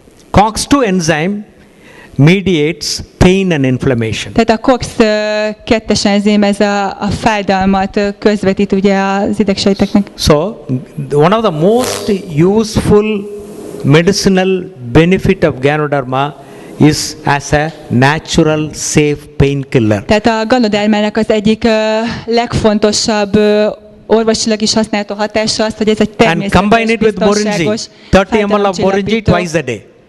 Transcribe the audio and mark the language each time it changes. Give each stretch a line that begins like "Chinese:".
English: COX-2 enzyme mediates pain and inflammation.
Hungarian: Tehát a COX-2-es enzim ez a fájdalmat közvetít ugye az idegsejteknek.
English: So, one of the most useful medicinal benefit of Ganoderma is as a natural safe painkiller.
Hungarian: Tehát a Ganodermának az egyik legfontosabb orvosilag is használható hatása az, hogy ez egy természetes, biztonságos
English: 30 ml of Morinzi twice a day.